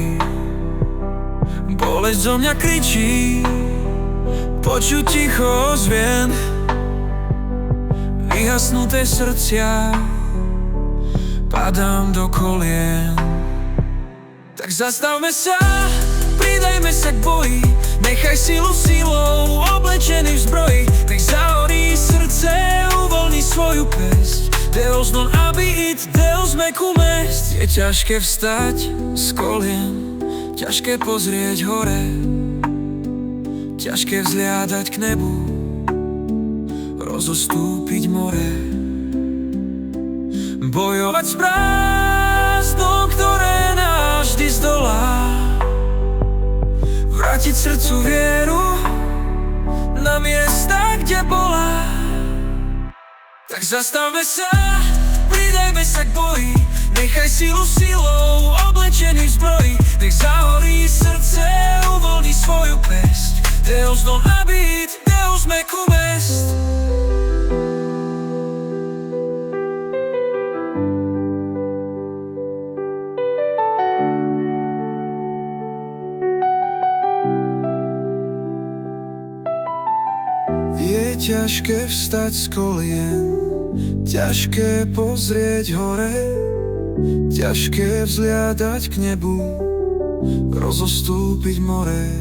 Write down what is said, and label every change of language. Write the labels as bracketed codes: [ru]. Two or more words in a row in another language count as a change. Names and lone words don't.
[sk] Bolesť zo mňa kričí, počuť ticho ozvien, vyhasnuté srdcia, padám do kolien. Tak zastavme sa, pridajme sa k boji, nechaj silu silou oblečený v zbroji. Nech zahorí srdce, uvoľni svoju pesť. [la] Deus non habit, Deus mecum est. [sk] Je ťažké vstať z kolien, ťažké pozrieť hore, ťažké vzliadať k nebu, rozostúpiť more. Bojovať s prázdnom, ktoré nás vždy zdolá, vrátiť srdcu vieru na miesta, kde bola. Tak zastavme sa, pridajme sa k boji, nechaj silu silou oblečený v zbroji. Nech zahorí srdce, uvoľni svoju pesť. [la] Deus non habit, Deus mecum est. [sk] Je ťažké vstať z kolien, ťažké pozrieť hore, ťažké vzliadať k nebu, rozostúpiť more.